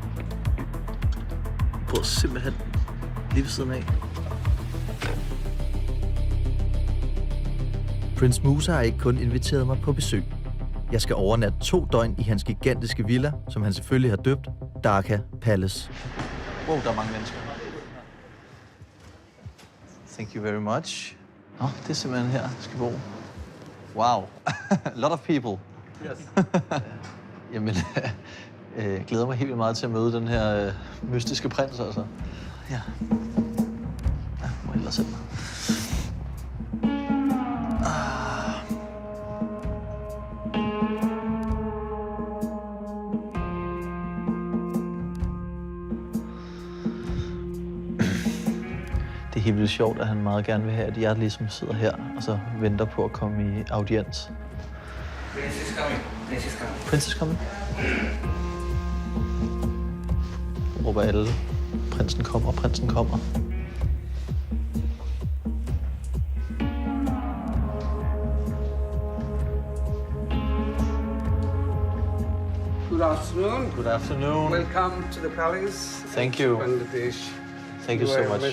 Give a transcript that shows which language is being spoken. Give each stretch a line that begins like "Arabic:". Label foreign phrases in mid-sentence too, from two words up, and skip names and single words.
Danish: Jeg bor simpelthen lige ved siden af. Prins Musa har ikke kun inviteret mig på besøg. Jeg skal overnatte 2 døgn i hans gigantiske villa, som han selvfølgelig har døbt Dhaka Palace. Wow, der er mange mennesker.
English: Thank you very much.
Danish: Nå, det er simpelthen her, jeg skal bo.
English: Wow, a lot of people. Yes.
Danish: Jamen, jeg glæder mig helt vildt meget til at møde den her mystiske prins, altså. Ja. Ja, må jeg hellere sætte mig. Det er helt vildt sjovt, at han meget gerne vil have, at jeg ligesom sidder her og så venter på at komme i audiens.
English: Princess coming. Princess coming. Princess coming?
Danish: Råber alle. Prinsen kommer, prinsen kommer.
English: Good afternoon. Good afternoon. Welcome to the palace. Thank you. Bangladesh. Thank you so much.